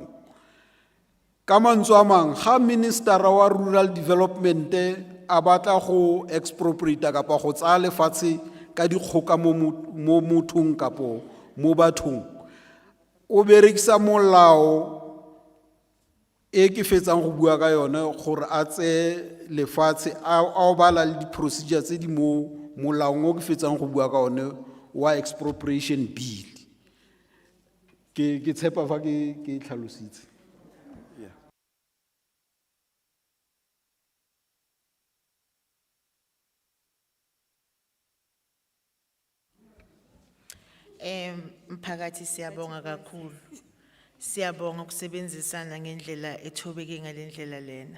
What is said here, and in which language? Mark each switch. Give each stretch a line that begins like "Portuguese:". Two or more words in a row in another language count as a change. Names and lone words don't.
Tswana: Ka mantswe a mang, ga minister wa
English: rural development
Tswana: a batla go expropriate kapa go tsaya lefatshe ka dikgoka mo mothong kapo mo bathong, o berekisa molao e ke fetsang go bua ka yone gore a tse lefatshe a o bala le di-procedure tse di mo molaong o ke fetsang go bua ka one wa
English: expropriation bill.
Tswana: Ke tshepa fa ke tlhalositse.
Zulu: Mphakathi siyabonga kakhulu. Siyabonga ukusebenzisana ngendlela ethobeke ngalendlela lena.